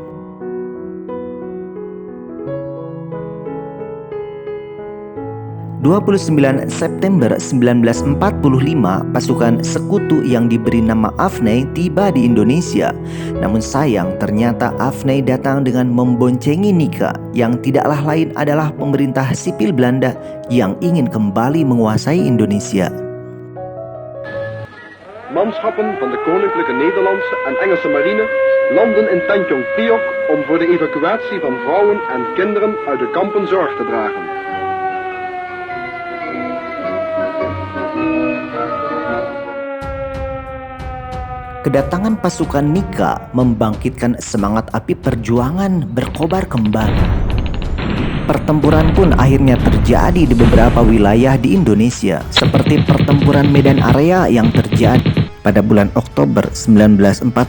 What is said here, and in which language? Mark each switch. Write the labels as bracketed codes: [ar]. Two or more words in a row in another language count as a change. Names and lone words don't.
[id] 29 September 1945, pasukan sekutu yang diberi nama Afnei tiba di Indonesia. Namun sayang, ternyata Afnei datang dengan memboncengi Nika, yang tidaklah lain adalah pemerintah sipil Belanda yang ingin kembali menguasai Indonesia. [nl] Manschappen van de Koninklijke Nederlandse en Engelse Marine landen in Tanjung Priok om voor de evacuatie van vrouwen en kinderen uit de kampen zorg te dragen. [id] Kedatangan pasukan Nika membangkitkan semangat api perjuangan berkobar kembali. Pertempuran pun akhirnya terjadi di beberapa wilayah di Indonesia, seperti pertempuran Medan Area yang terjadi pada bulan Oktober 1945.